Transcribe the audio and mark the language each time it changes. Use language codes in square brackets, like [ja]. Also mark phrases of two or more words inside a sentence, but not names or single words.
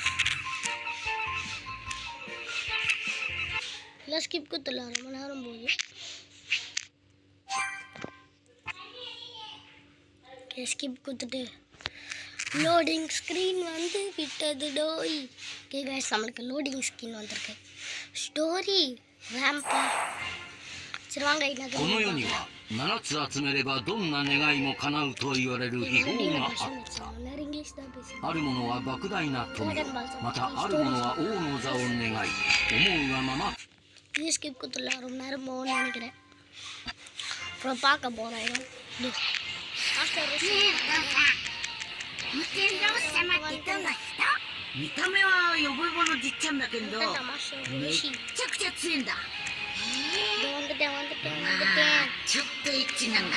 [ta] இல்லை ஸ்கிப் கொடுத்துடலாம் ரொம்ப நேரம் போகுது ஓகே ஸ்கிப் கொடுத்துட்டு [en] loading screen [ta] வந்து விட்டது டோய் [en] okay guys [ta] நம்மளுக்கு [en] loading screen [ta] வந்திருக்கு ஸ்டோரி ரேம்பா சரி வாங்க [ja] この世には7つ集めればどんな願いも叶うと言われる秘宝があったある者は莫大な富をまたある者は王の座を願い思うがまま [ta] இது ஸ்கிப் கொடுத்துடலாம் ரொம்ப நேரம் போகணும்னு நினைக்கிறேன் அப்புறம் பார்க்க போகிறேன் [ja] 無天老様ってどんな人？見た目はヨボヨボのじっちゃんだけどめっちゃくちゃ強いんだ。ちょっとエッチなんだ。